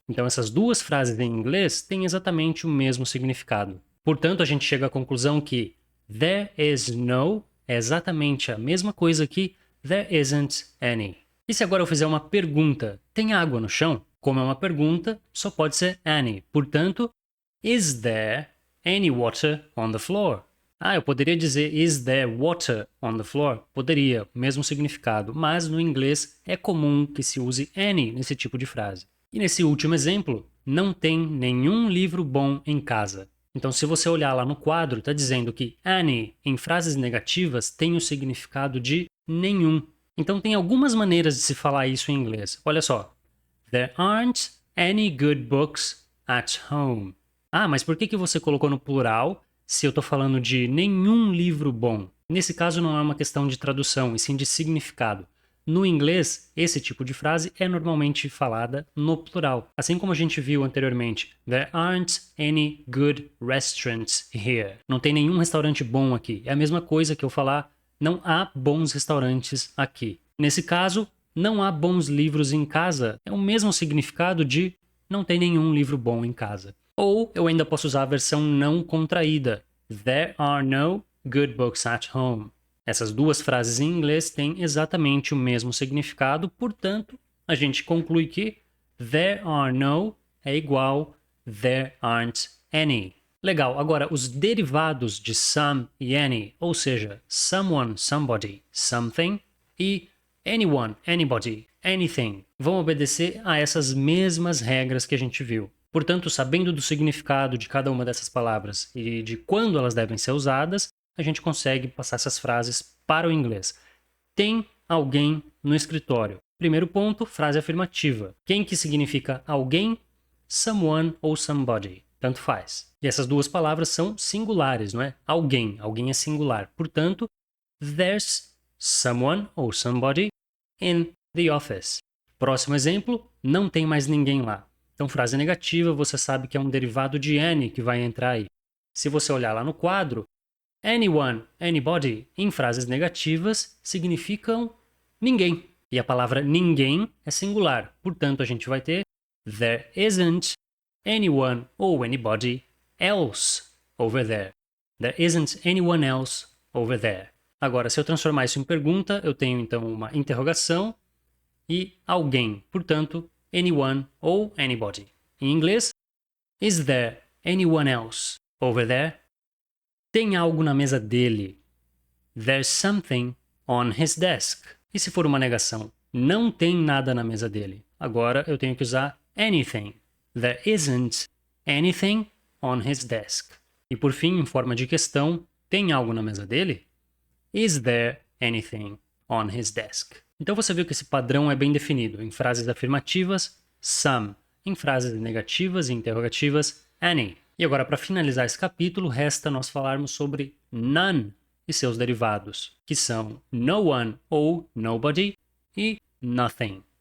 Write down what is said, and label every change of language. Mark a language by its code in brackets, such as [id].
[pt] Então essas duas frases em inglês têm exatamente o mesmo significado. Portanto, a gente chega à conclusão que [en] there is no [pt] é exatamente a mesma coisa que [en] there isn't any. [pt] E se agora eu fizer uma pergunta, tem água no chão? Como é uma pergunta, só pode ser any. Portanto, [en] is there any water on the floor? [pt] Ah, eu poderia dizer [en] is there water on the floor? [pt] Poderia, mesmo significado, mas no inglês é comum que se use any nesse tipo de frase. E nesse último exemplo, não tem nenhum livro bom em casa. Então, se você olhar lá no quadro, está dizendo que any em frases negativas tem o significado de nenhum. Então, tem algumas maneiras de se falar isso em inglês. Olha só. [en] There aren't any good books at home. [pt] Ah, mas por que você colocou no plural se eu estou falando de nenhum livro bom? Nesse caso, não é uma questão de tradução, e sim de significado. No inglês, esse tipo de frase é normalmente falada no plural. Assim como a gente viu anteriormente, [en] there aren't any good restaurants here. [pt] Não tem nenhum restaurante bom aqui. É a mesma coisa que eu falar, não há bons restaurantes aqui. Nesse caso, não há bons livros em casa. É o mesmo significado de não tem nenhum livro bom em casa. Ou eu ainda posso usar a versão não contraída. [en] There are no good books at home. [pt] Essas duas frases em inglês têm exatamente o mesmo significado, portanto, a gente conclui que [en] there are no [pt] é igual [en] there aren't any. [pt] Legal, agora os derivados de some e any, ou seja, someone, somebody, something e anyone, anybody, anything, vão obedecer a essas mesmas regras que a gente viu. Portanto, sabendo do significado de cada uma dessas palavras e de quando elas devem ser usadas, a gente consegue passar essas frases para o inglês. Tem alguém no escritório. Primeiro ponto, frase afirmativa. Quem que significa alguém? Someone ou somebody. Tanto faz. E essas duas palavras são singulares, não é? Alguém. Alguém é singular. Portanto, [en] there's someone [pt] ou [en] somebody in the office. [pt] Próximo exemplo, não tem mais ninguém lá. Então, frase negativa, você sabe que é um derivado de any que vai entrar aí. Se você olhar lá no quadro, anyone, anybody, em frases negativas, significam ninguém. E a palavra ninguém é singular. Portanto, a gente vai ter [en] there isn't anyone or anybody else over there. There isn't anyone else over there. [pt] Agora, se eu transformar isso em pergunta, eu tenho então uma interrogação e alguém. Portanto, [en] anyone [pt] ou [en] anybody. [pt] Em inglês, [en] is there anyone else over there? [pt] Tem algo na mesa dele. [en] There's something on his desk. [pt] E se for uma negação? Não tem nada na mesa dele. Agora eu tenho que usar anything. [en] There isn't anything on his desk. [pt] E por fim, em forma de questão, tem algo na mesa dele? [en] Is there anything on his desk? [pt] Então você viu que esse padrão é bem definido. Em frases afirmativas, some. Em frases negativas e interrogativas, any. E agora, para finalizar esse capítulo, resta nós falarmos sobre none e seus derivados, que são no one ou nobody e nothing.